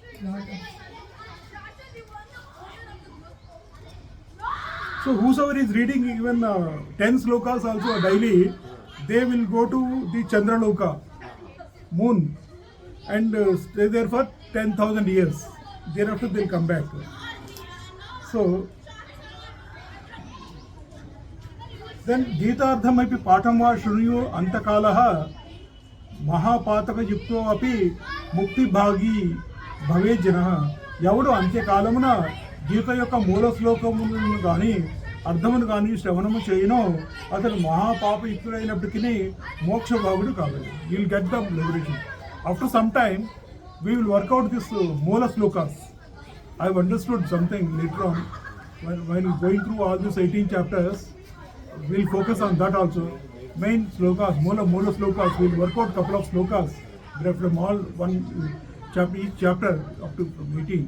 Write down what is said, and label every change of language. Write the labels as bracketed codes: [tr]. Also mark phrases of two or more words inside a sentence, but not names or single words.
[en] So whosoever is reading even 10 slokas also daily, they will go to the Chandraloka, moon, and stay there for 10,000 years. Thereafter they will come back. So then [sa] गीतार्थमपि पाठं वा शृणुयो अंतकालः महापातकयुक्तो अपि मुक्तिभागी भवेज्जनः. [te] ఎవడు అంత్యకాలమున గీత యొక్క మూల శ్లోకములను కానీ అర్థమును కానీ శ్రవణము చేయనో అతను మహాపాపయుక్తుడైనప్పటికీ మోక్షభాగుడు కావాలి. [en] you will get the liberation. after some time we will work out this Mola Slokas. I have understood something later on when going through all these 18 chapters. We will focus on that also. Main slokas, Mola Slokas. We will work out couple of slokas from all one chapter, each chapter up to 18.